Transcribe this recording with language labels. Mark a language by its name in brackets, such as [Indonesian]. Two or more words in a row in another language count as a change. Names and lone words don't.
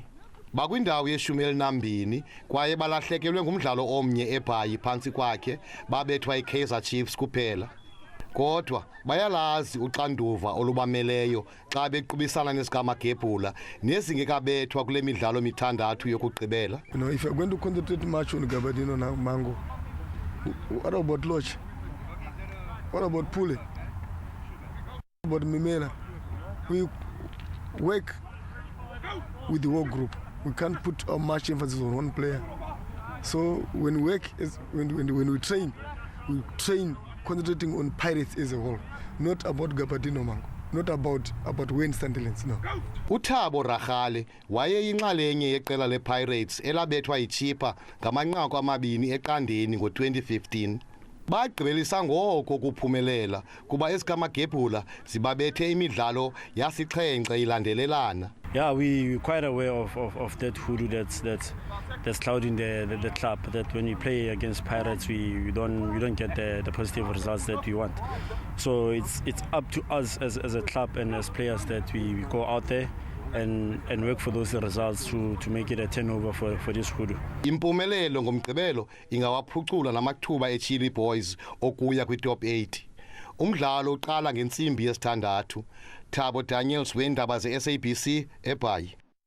[Xhosa] Bakwindawo ye-12 kwaye balahlekelwe ngumdlalo omnye eBhayi phantsi kwakhe babethwa iKaizer Chiefs kuphela. Kodwa bayalazi uxanduva olubameleyo xa bequbisana nesikaMaggebhula nezingekabethwa kule midlalo mithandathu yokugqibela. [English] You know, if you're going to concentrate much on Gabadino now, Mango, what about Lodge? What about Pule? What about Mimela? We work with the work group. We can't put much emphasis on one player. So when we work, when we train concentrating on Pirates as a whole, not about Gabadino Mango, not about Wayne Sandilands, no. [Xhosa] Uthabo Rachale wayeyinxalenye yeqela lePirates elabethwa iChippa ngamanqaku 2 eqandeni ngo-2015. Bagqibelisa ngoko kuphumelela kuba esikaMaggebhula zibabethe imidlalo yasixhenxe ilandelelana. [English] Yeah, we're quite aware of that hoodoo that's clouding the club, that when we play against Pirates we don't get the positive results that we want. So it's up to us as a club and as players that we go out there and work for those results to make it a turnover for this hoodoo. [Xhosa] Impumelelo ngoMgqibelo ingawaphucula namathuba eChilliboyz okuya kwi-top 8. Umdlalo uqala ngentsimbi yesithandathu. Thabo Daniels weendaba ze-SABC eBhayi.